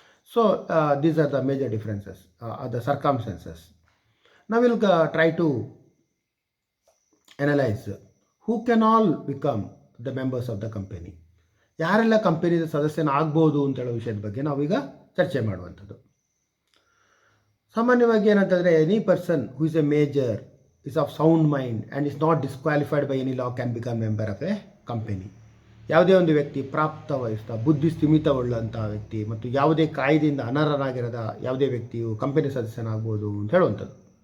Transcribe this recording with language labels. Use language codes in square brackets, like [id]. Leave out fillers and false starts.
[en] So these are the major differences the circumstances. Now we'll try to analyze who can all become the members of the company. [kn] ಯಾರೆಲ್ಲ ಕಂಪನಿಯ ಸದಸ್ಯನಾಗ್ಬೋದು ಅಂತ ಹೇಳೋ ವಿಷಯದ ಬಗ್ಗೆ ನಾವೀಗ ಚರ್ಚೆ ಮಾಡುವಂಥದ್ದು. ಸಾಮಾನ್ಯವಾಗಿ ಏನಂತಂದರೆ [en] Any person who is a major is of sound mind and is not disqualified by any law can become member of a company. [kn] ಯಾವುದೇ ಒಂದು ವ್ಯಕ್ತಿ ಪ್ರಾಪ್ತ ವಯಸ್ಕ ಬುದ್ಧಿ ಸ್ಥಿಮಿತವುಳ್ಳಂಥ ವ್ಯಕ್ತಿ ಮತ್ತು ಯಾವುದೇ ಕಾಯ್ದೆಯಿಂದ ಅನರ್ಹನಾಗಿರದ ಯಾವುದೇ ವ್ಯಕ್ತಿಯು ಕಂಪನಿ ಸದಸ್ಯನಾಗ್ಬೋದು ಅಂತ ಹೇಳುವಂಥದ್ದು.